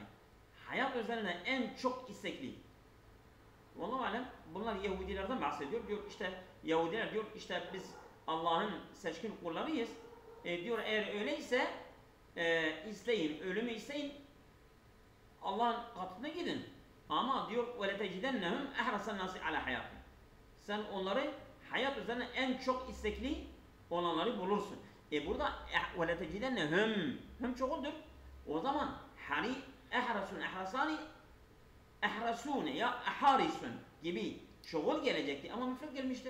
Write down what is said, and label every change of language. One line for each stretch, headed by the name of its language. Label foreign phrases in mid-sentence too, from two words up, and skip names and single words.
Turkish: Hayat üzerine en çok istekli. Vallahi alem bunlar Yahudilerden bahsediyor. Diyor işte Yahudiler diyor işte biz Allah'ın seçkin kullarıyız. Diyor eğer öyleyse isteyin, ölümü isteyin, Allah'ın katına gidin. Ama diyor
Arabic: وَلَتَجِدَنَّهُمْ اَحْرَسَ النَّاسِ عَلَى حَيَاتٍ.
Turkish: Sen onları hayat üzerine en çok istekli olanları bulursun. Burada وَلَتَجِدَنَّهُمْ hüm çoğuldur. O zaman hani ehrasun, ehrasani, ehrasune ya eharisun gibi çoğul gelecekti ama müfret gelmiştir.